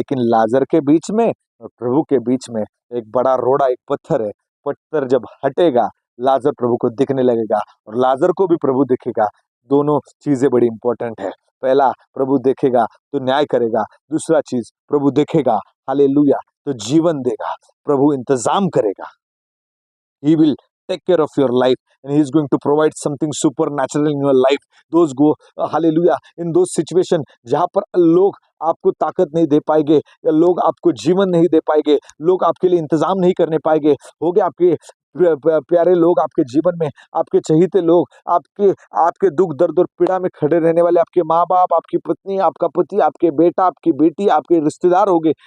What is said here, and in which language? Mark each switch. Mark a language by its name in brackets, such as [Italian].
[Hindi] लेकिन लाजर के बीच में और प्रभु के बीच में एक बड़ा रोड़ा, एक पत्थर है। पत्थर जब हटेगा, लाजर प्रभु को दिखने लगेगा और लाजर को भी प्रभु दिखेगा। दोनों चीजें बड़ी इंपॉर्टेंट है। पहला, प्रभु देखेगा तो न्याय करेगा। दूसरा चीज, प्रभु देखेगा, हालेलुया, तो जीवन देगा। प्रभु इंतजाम करेगा। [English] He will take care of your life and he is going to provide something supernatural in your life. Those go, hallelujah, in those situation [Hindi] जहाँ पर लोग आपको ताकत नहीं दे पाएंगे या लोग आपको जीवन नहीं दे पाएंगे, लोग आपके लिए इंतजाम नहीं करने पाएंगे, हो गए आपके प्यारे लोग आपके जीवन में, आपके चहीते लोग, आपके आपके दुख दर्द और पीड़ा में खड़े रहने वाले आपके माँ बाप, आपकी पत्नी, आपका पति, आपके बेटा, आपकी बेटी, आपके रिश्तेदार होंगे।